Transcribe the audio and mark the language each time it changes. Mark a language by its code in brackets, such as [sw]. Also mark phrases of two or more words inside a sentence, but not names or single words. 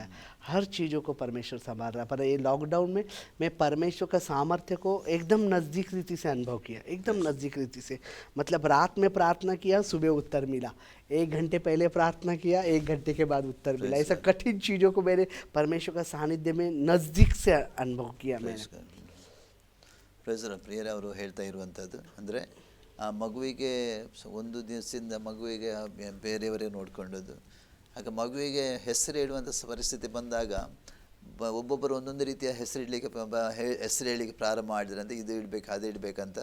[hi] हर चीज़ों को परमेश्वर संभाल रहा. पर ये लॉकडाउन में मैं परमेश्वर का सामर्थ्य को एकदम नज़दीक रीति से अनुभव किया, एकदम नज़दीक रीति से. मतलब रात में प्रार्थना किया, सुबह उत्तर मिला. 1 घंटे पहले प्रार्थना किया, 1 घंटे के बाद उत्तर मिला. ऐसा कठिन चीज़ों को मैंने परमेश्वर का सानिध्य में नज़दीक से अनुभव किया मैंने. [kn] ಪ್ರಿಯರೇ, ಅವರು ಹೇಳ್ತಾ ಇರುವಂಥದ್ದು ಅಂದರೆ ಆ ಮಗುವಿಗೆ ಒಂದು ದಿವಸದಿಂದ ಮಗುವಿಗೆ ಬೇರೆಯವರೇ ನೋಡಿಕೊಂಡದ್ದು. ಆಗ ಮಗುವಿಗೆ ಹೆಸರು ಇಡುವಂಥ ಪರಿಸ್ಥಿತಿ ಬಂದಾಗ ಒಬ್ಬೊಬ್ಬರು ಒಂದೊಂದು ರೀತಿಯ ಹೆಸರು ಹೇಳಲಿಕ್ಕೆ ಪ್ರಾರಂಭ ಮಾಡಿದ್ರಂತೆ, ಇದು ಇಡಬೇಕು ಅದು ಇಡಬೇಕಂತ.